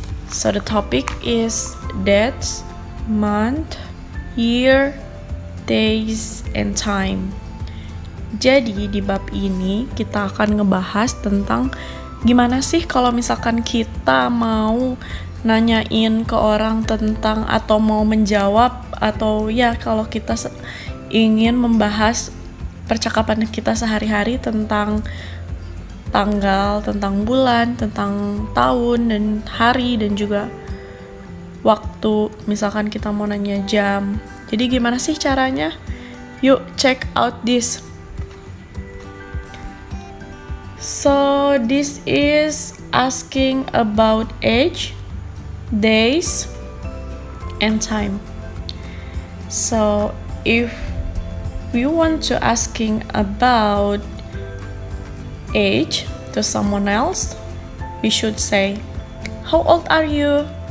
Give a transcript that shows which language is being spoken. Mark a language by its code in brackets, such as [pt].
[en] So the topic is dates, month, year, days, and time. [id] Jadi di bab ini kita akan ngebahas tentang gimana sih kalau misalkan kita mau nanyain ke orang tentang atau mau menjawab atau ya kalau kita ingin membahas percakapan kita sehari-hari tentang tanggal, tentang bulan, tentang tahun dan hari dan juga waktu, misalkan kita mau nanya jam. Jadi gimana sih caranya? Yuk [en] check out this. So this is asking about age, days, and time. So if we want to asking about age to someone else, we should say, how old are you?